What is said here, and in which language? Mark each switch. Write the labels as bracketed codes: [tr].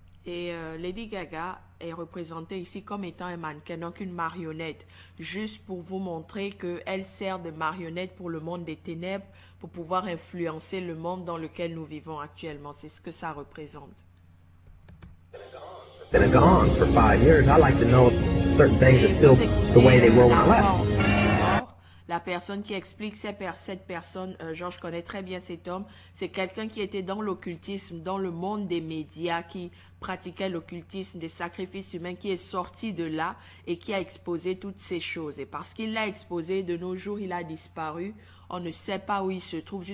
[fr] Et Lady Gaga est représentée ici comme étant un mannequin, donc une marionnette, juste pour vous montrer qu'elle sert de marionnette pour le monde des ténèbres, pour pouvoir influencer le monde dans lequel nous vivons actuellement. C'est ce que ça représente. [en] been gone for 5 years. I like to know if certain things are still the way they were when I left. [fr] La personne qui explique cette personne, Georges connaît très bien cet homme, c'est quelqu'un qui était dans l'occultisme, dans le monde des médias, qui pratiquait l'occultisme, des sacrifices humains, qui est sorti de là et qui a exposé toutes ces choses. Et parce qu'il l'a exposé, de nos jours, il a disparu. On ne sait pas où il se trouve.